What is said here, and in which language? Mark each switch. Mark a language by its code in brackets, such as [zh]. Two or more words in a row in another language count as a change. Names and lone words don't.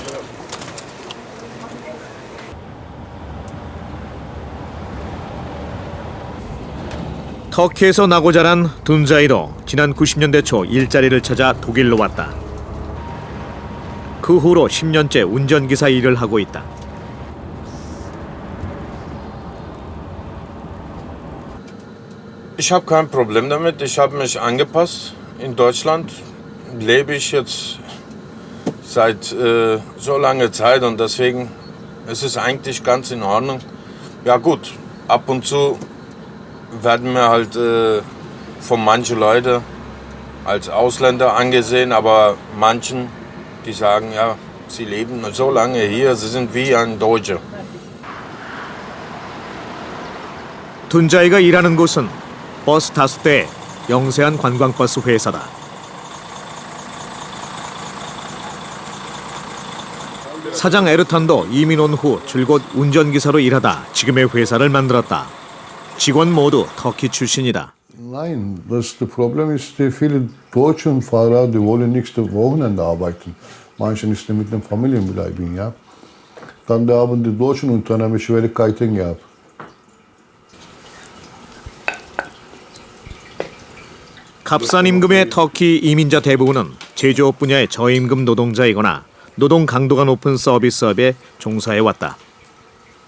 [ko] 터키에서 나고 자란 둔자이로 지난 90년대 초 일자리를 찾아 독일로 왔다. 그 후로 10년째 운전기사 일을 하고 있다. [de] Ich habe kein Problem damit. Ich habe mich angepasst. In Deutschland lebe ich jetzt seit so langer Zeit und deswegen ist es eigentlich ganz in Ordnung. Ja gut, ab und zu werden wir halt von manchen Leuten als Ausländer angesehen, aber manchen, die sagen, ja, sie leben so lange hier, sie sind wie ein Deutscher. [ko] 둔자이가 일하는 곳은 버스 다수대의 영세한 관광버스 회사다. 사장 에르탄도 이민 온 후 줄곧 운전기사로 일하다 지금의 회사를 만들었다. 직원 모두 터키 출신이다. [de] Nein, das Problem ist, viele deutsche Fahrer, die wollen nicht am Wochenende arbeiten. Manche nicht mit den Familien bleiben, ja. Dann haben die deutschen Unternehmen Schwierigkeiten gehabt. [ko] 값싼 임금의 터키 이민자 대부분은 제조업 분야의 저임금 노동자이거나 노동 강도가 높은 서비스업에 종사해왔다.